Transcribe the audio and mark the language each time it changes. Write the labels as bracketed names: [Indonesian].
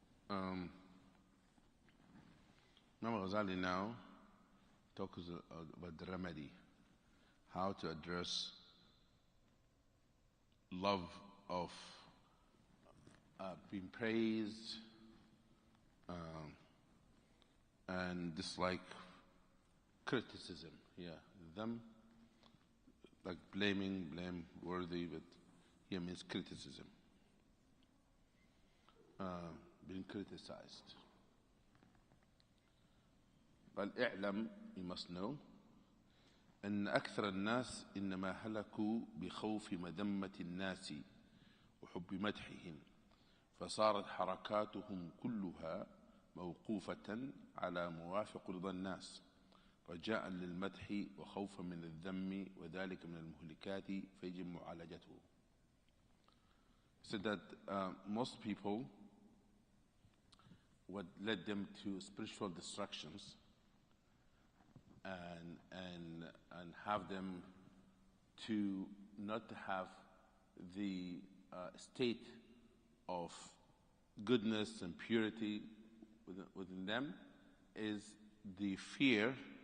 [English] Imam al-Ghazali now talks about the remedy, how to address love of being praised and dislike criticism. Them like blameworthy, but here means criticism, being criticized. [Arabic] قال اعلم, [English] you must know, [Arabic] أن أكثر الناس إنما هلكوا بخوف مذمة الناس وحب مدحهم، فصارت حركاتهم كلها موقوفة على موافق رضا الناس رجاء للمدح وخوفا من الذم وذلك من المهلكات فيجب معالجته. [English] So that most people, what led them to spiritual distractions and have them to not have the state of goodness and purity within them is the fear